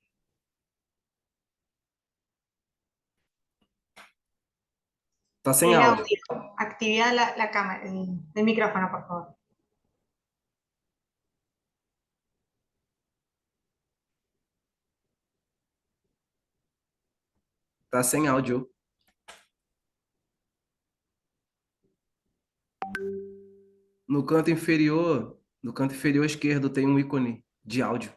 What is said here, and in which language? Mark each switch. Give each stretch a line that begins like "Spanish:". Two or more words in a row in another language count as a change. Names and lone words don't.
Portuguese: Tá sem
Spanish: Sin
Portuguese: áudio.
Spanish: audio. Actividad la cámara, el micrófono, por favor.
Portuguese: Tá sem áudio. No canto inferior esquerdo tem um ícone de áudio.